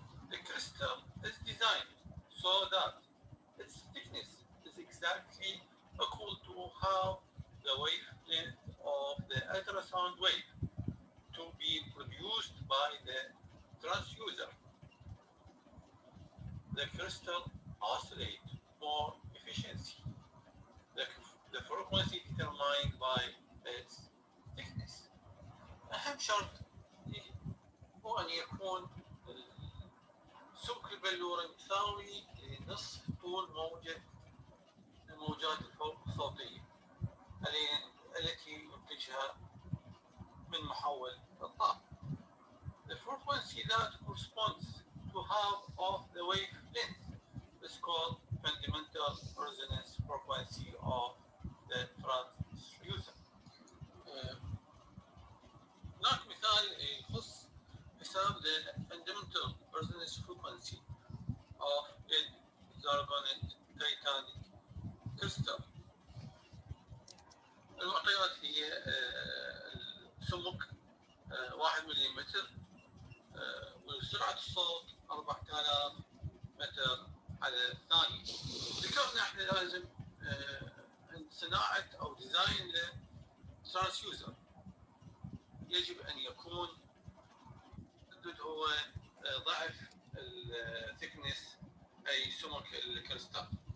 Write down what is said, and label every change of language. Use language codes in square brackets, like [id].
[en] The crystal is designed so that its thickness is exactly equal to half the wavelength of the ultrasound wave to be produced by the transducer. The crystal oscillates more efficiency. The frequency determined by its thickness. [ar] أهم شرط هو أن يكون سمك البلورة مساوي لنصف طول الموجات الصوتية التي ينتجها من محول الطاقة. [en] The frequency that corresponds to half of the wavelength is called fundamental resonance frequency of the transducer. [ar] هناك مثال يخص حساب [en] the fundamental resonance frequency of lead zirconate titanic crystal. [ar] المعطيات هي السمك 1 ملم، وسرعة الصوت 4000 متر على الثانية. ذكرنا احنا لازم عند صناعة او ديزاين للترانسيوزر يجب ان يكون الحدود هو ضعف الثيكنس اي سمك الكريستال.